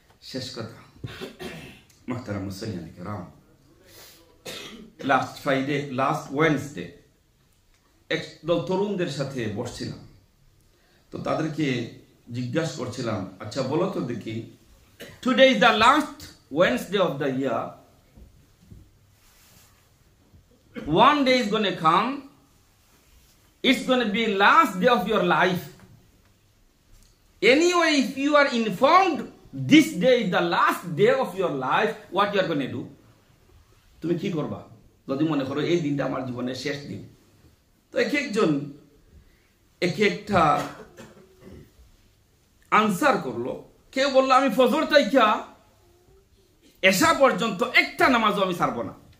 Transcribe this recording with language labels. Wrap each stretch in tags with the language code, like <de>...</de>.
<bn>শেষ কথা, মুহতারাম মুসলিয়ান কিরাম,</bn> <en>last Wednesday</en> <bn>একদল তরুণদের সাথে বসছিলাম, তো তাদেরকে জিজ্ঞাসা করছিলাম, আচ্ছা বলো তো দেখি,</bn> <en>Today is the last Wednesday of the year, one day is going to come, it's going to be last day of your life. Anyway, if you are informed this day is the last day of your life, what you are going to do?</en> <bn>তুমি কি করবা যদি মনে করো এই দিনটা আমার জীবনের শেষ দিন? তো এক একজন এক একটা আনসার করলো। কেউ বললো আমি ফজর থেকে এশা পর্যন্ত একটা নামাজও আমি ছাড়বো না।</bn>